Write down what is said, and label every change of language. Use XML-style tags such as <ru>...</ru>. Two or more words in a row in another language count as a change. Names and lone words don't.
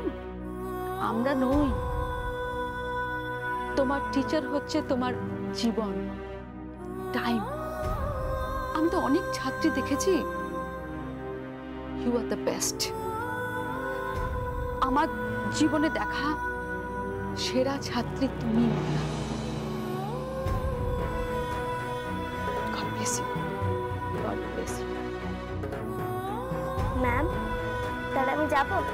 <bn>আমরা নই, তোমার টিচার হচ্ছে তোমার জীবন, টাইম। আমি তো অনেক ছাত্রী দেখেছি,</bn> <en>you are the best.</en> <bn>আমার জীবনে দেখা সেরা ছাত্রী তুমি ময়না।</bn> <en>God bless you. God bless you.</en> <bn>ম্যাম, তাহলে আমি যাব?</bn>